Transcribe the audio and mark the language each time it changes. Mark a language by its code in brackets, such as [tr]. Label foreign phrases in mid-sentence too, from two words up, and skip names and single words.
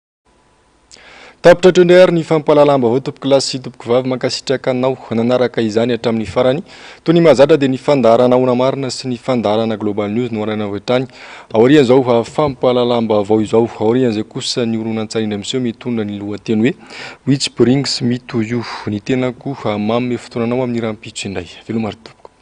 [mg] Tapitra trendry ny fampalalam-baovao tompoko lahy sy tompoko vavy mankasitraka anao nanaraka izany hatramin'ny farany toy ny mahazatra dia ny fandaharana Ona Marina sy ny fandaharana Global News no arana hoetrany aorian izao fampalalam-baovao izao aorian izay kosa ny horonan-tsary indray mitondra ny lohateny hoe which brings me to you ny tenako mamy fotoananao amin'ny rahampitso indray velomary tompoko.